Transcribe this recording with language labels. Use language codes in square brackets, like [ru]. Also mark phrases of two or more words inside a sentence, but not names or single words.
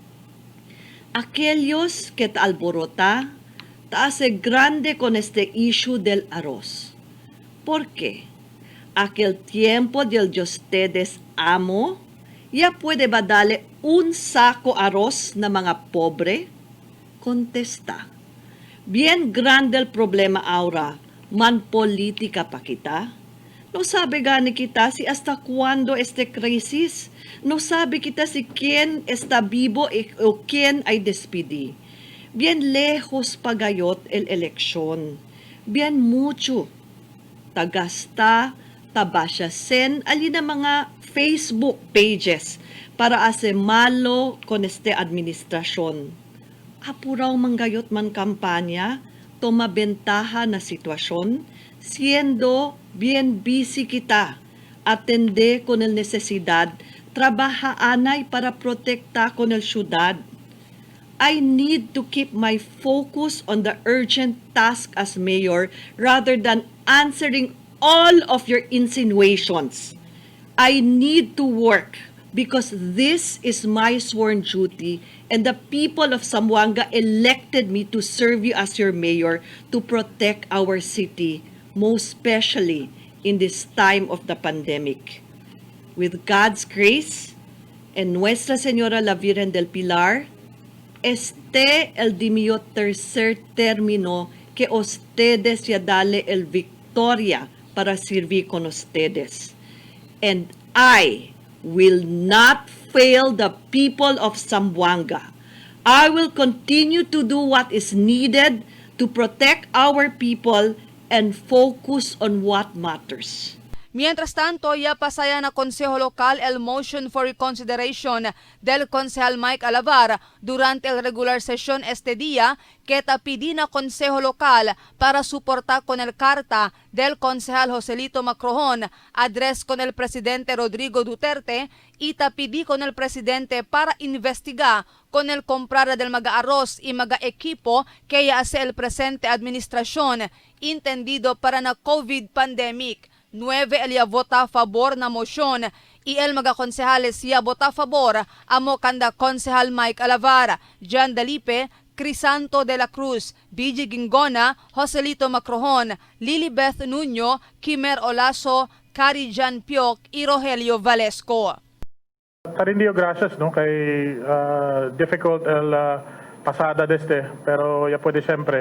[cbk] Aquellos que ta alborota, ta hace grande con este issue del arroz. ¿Por qué? Aquel tiempo del de ustedes amo, ya puede ba darle un saco arroz na mga pobre? Contesta. Bien grande el problema ahora, man politika pa kita. No sabe gani kita si hasta cuándo este crisis. No sabe kita si quién está vivo o quién ay despidi. Bien lejos pagayot el eleksyon. bien mucho. Tagasta, tabasyasen, alin ang mga Facebook pages para ase malo con este administrasyon. Apuraw manggayot man kampanya, tomabentaha na sitwasyon, siendo bien busy kita, atende con el necesidad, trabaja anay para protekta con el syudad. [en] I need to keep my focus on the urgent task as mayor rather than answering all of your insinuations. I need to work because this is my sworn duty and the people of Zamboanga elected me to serve you as your mayor to protect our city, most especially in this time of the pandemic. With God's grace and [cbk] Nuestra Señora la Virgen del Pilar, este el de mi tercer término que ustedes ya dale el victoria para servir con ustedes. [en] And I will not fail the people of Zamboanga. I will continue to do what is needed to protect our people and focus on what matters. [cbk] Mientras tanto, ya pasaya na Consejo Local el [en] motion for reconsideration [cbk] del Concejal Mike Alavar durante el [en] regular session [cbk] este día que tapidi na Consejo Local para suportar con el carta del Concejal Joselito Macrojon address con el Presidente Rodrigo Duterte y tapidi con el Presidente para investigar con el comprar del maga-arroz y maga-equipo que ya hace el presente administración entendido para na COVID pandemic. 9 el ya vota a favor na motion y el mga konsehales ya vota a favor amo kanda Konsehal Mike Alavar, Jan Dalipe, Crisanto de la Cruz, BG Gingona, Joselito Macrojon, Lilibeth Nuño, Kimer Olaso, Cari Jan Piok y Rogelio Valesco. Carindio, gracias no kay difficult el pasada deste pero ya puede siempre.